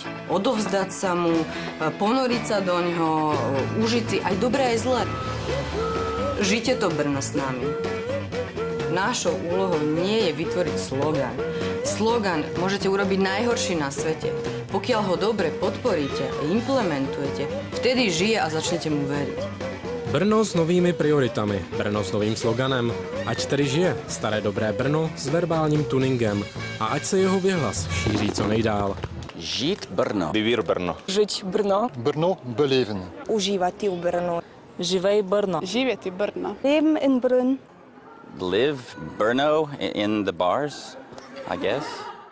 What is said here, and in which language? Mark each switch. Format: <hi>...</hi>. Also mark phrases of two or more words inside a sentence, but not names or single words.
<sk>Odovzdať sa mu, ponoriť sa do ňoho, užiť si aj dobré, aj zlé. Žite to Brno s nami. Našou úlohou nie je vytvoriť slogan. Slogan môžete urobiť najhorší na svete. Pokiaľ ho dobre podporíte a implementujete, vtedy žije a začnete mu veriť.</sk> <cs>Brno s novými prioritami, Brno s novým sloganem. Ať tedy žije staré dobré Brno s verbálním tuningem a ať se jeho věhlas šíří co nejdál. Žít Brno.</cs> <es>Vivir Brno.</es> <sk>Žiť Brno.</sk> <nl>Brno beleven.</nl> <hr>Užívati u Brnu. Živej Brno. Živjeti Brno.</hr> <de>Leben in Brno.</de> <en>Live Brno in the bars, I guess.</en>